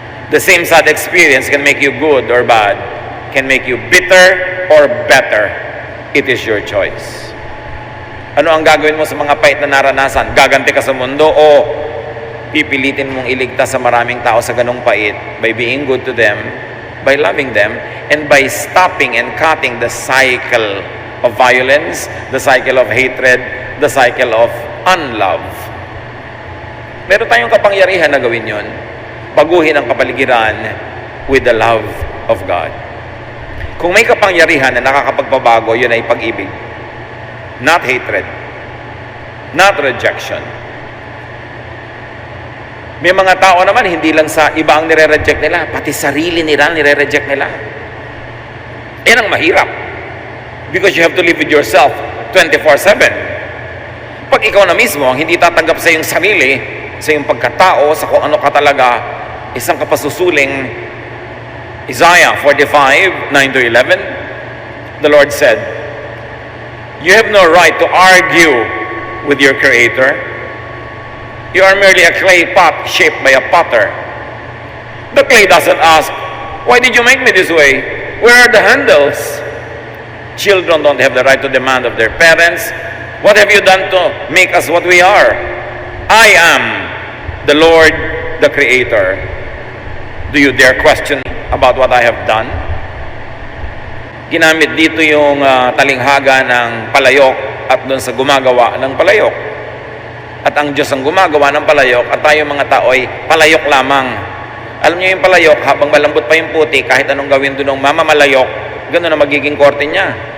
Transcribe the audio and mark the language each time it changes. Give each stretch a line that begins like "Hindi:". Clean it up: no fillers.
English: The same sad experience can make you good or bad, can make you bitter or better. It is your choice.
Filipino: Ano ang gagawin mo sa mga pait na naranasan? Gaganti ka sa mundo o pipilitin mong iligtas sa maraming tao sa ganong pait
English: by being good to them, by loving them, and by stopping and cutting the cycle of violence, the cycle of hatred, the cycle of unlove.
Filipino: Meron tayong kapangyarihan na gawin yon. Baguhin ang kapaligiran
English: with the love of God.
Filipino: Kung may kapangyarihan na nakakapagpabago, yun ay pag-ibig.
English: Not hatred. Not rejection.
Filipino: May mga tao naman, hindi lang sa iba ang nire-reject nila, pati sarili nila nire-reject nila. Yan ang mahirap.
English: Because you have to live with yourself 24/7.
Filipino: Pag ikaw na mismo ang hindi tatanggap sa iyong sarili, sa iyong pagkatao, sa kung ano ka talaga, isang kapasusuling Isaiah 45:9-11,
English: the Lord said, "You have no right to argue with your Creator. You are merely a clay pot shaped by a potter. The clay doesn't ask, why did you make me this way? Where are the handles? Children don't have the right to demand of their parents, what have you done to make us what we are? I am the Lord, the Creator. Do you dare question about what I have done?
Filipino: Ginamit dito yung talinghaga ng palayok at doon sa gumagawa ng palayok. At ang Diyos ang gumagawa ng palayok at tayo mga tao ay palayok lamang. Alam niyo yung palayok, habang malambot pa yung puti, kahit anong gawin doon ng mamamalayok, gano'n na magiging korte niya.